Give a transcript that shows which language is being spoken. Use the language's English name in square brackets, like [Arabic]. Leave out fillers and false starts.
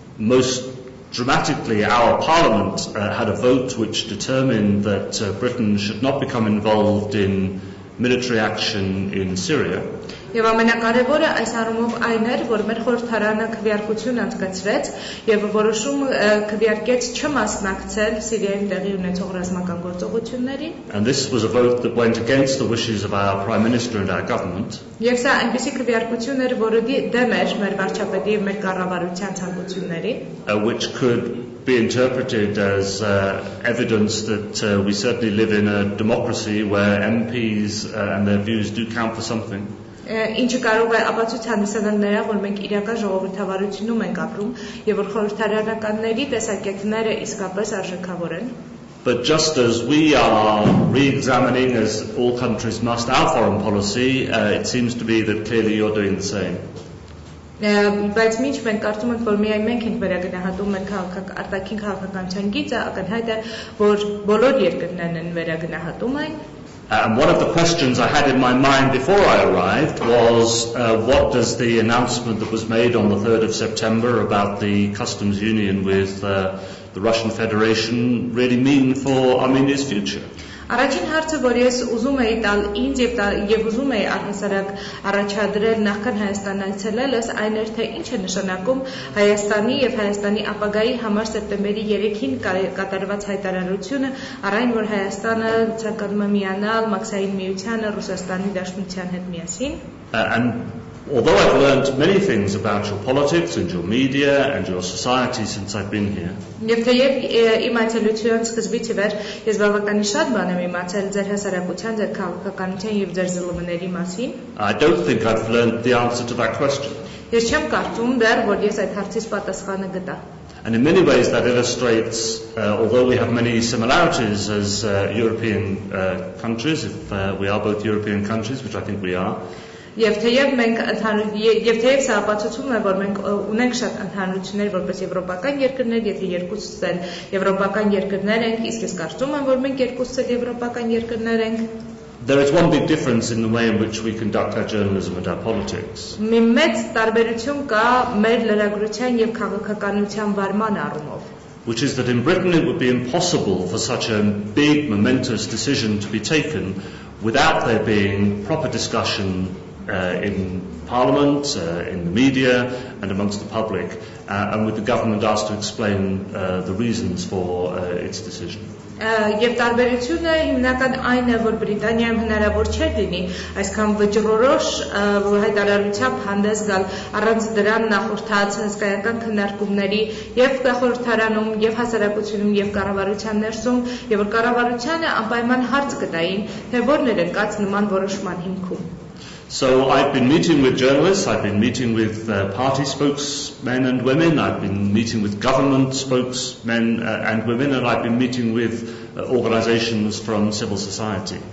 [English] Most dramatically, our Parliament had a vote which determined that Britain should not become involved in military action in Syria. [Armenian] Եվ ամենակարևորը այս առումով այն էր, որ մեր խորհրդարանը քվեարկություն անցկացրեց եւ որոշում քվեարկեց չմասնակցել Սիրիայում տեղի ունեցող ռազմական գործողություններին. [English] And this was a vote that went against the wishes of our Prime Minister and our government. [Armenian] Եվ սա այնպիսի քվեարկություն էր, որը դեմ էր մեր վարչապետի եւ մեր կառավարության ցանկություններին. [English] Which could be interpreted as evidence that we certainly live in a democracy where MPs and their views do count for something. [Armenian] Ինչը կարող է ապացույց հանդիսանալ նրա, որ մենք իրական ժողովրդավարությունում ենք ապրում եւ որ խորհրդարանականների տեսակետները իսկապես արժեքավոր են. [English] But just as we are re-examining, as all countries must, our foreign policy, it seems to be that clearly you're doing the same. [Armenian] Բայց ինչ մենք կարծում ենք, որ միայն մենք ենք վերագնահատում մեր արտաքին քաղաքականության գիծը, ակնհայտ է, որ բոլոր երկրներն են վերագնահատում այն. [English] And one of the questions I had in my mind before I arrived was what does the announcement that was made on the 3rd of September about the customs union with the Russian Federation really mean for Armenia's future? [Armenian] Առաջին հարցը, որ ես ուզում էի տալ ինձ եւ ուզում էի առհասարակ առաջադրել նախքան Հայաստան այցելելս, այն էր թե ինչ է նշանակում Հայաստանի եւ Հայաստանի ապագայի համար սեպտեմբերի 3-ին կատարված հայտարարությունը, առայն որ Հայաստանը ցանկանում է միանալ Մաքսային միությանը Ռուսաստանի Դաշնության հետ միասին. [English] And although I've learned many things about your politics and your media and your society since I've been here, [Armenian] Եվ թեև իմ այցելության սկզբից ի վեր ես բավականին շատ բան եմ իմացել ձեր հասարակության, ձեր քաղաքականության եւ ձեր ԶԼՄ-ների մասին, [English] I don't think I've learned the answer to that question. [Armenian] Ես չեմ կարծում դեռ, որ ես այդ հարցից պատասխանը գտա. [English] And in many ways that illustrates, although we have many similarities as European countries, if we are both European countries, which I think we are, [Armenian] Եվ թեև սա ապացուցում է, որ մենք ունենք շատ ընդհանրություններ որպես եվրոպական երկրներ, եթե երկուսս էլ եվրոպական երկրներ ենք, իսկ ես կարծում եմ, որ մենք երկուսս էլ եվրոպական երկրներ ենք. [English] There is one big difference in the way in which we conduct our journalism and our politics. [Armenian] Մի մեծ տարբերություն կա մեր լրագրության եւ քաղաքականության վարման առումով. [English] Which is that in Britain it would be impossible for such a big, momentous decision to be taken without there being proper discussion in Parliament, in the media and amongst the public, and with the government asked to explain the reasons for its decision. [Armenian] Եվ տարբերությունը հիմնական այն է, որ Բրիտանիայում հնարավոր չէր լինի այսքան վճռորոշ հայտարարությամբ հանդես գալ առանց դրան նախորդած հսկայական քննարկումների եւ խորհրդարանում եւ հասարակությունում եւ կառավարության ներսում, եւ որ կառավարությանը անպայման հարց կտային, թե որն էր ընկած նման որոշման հիմքում. [English] So I've been meeting with journalists, I've been meeting with party spokesmen and women, I've been meeting with government spokesmen and women, and I've been meeting with organizations from civil society.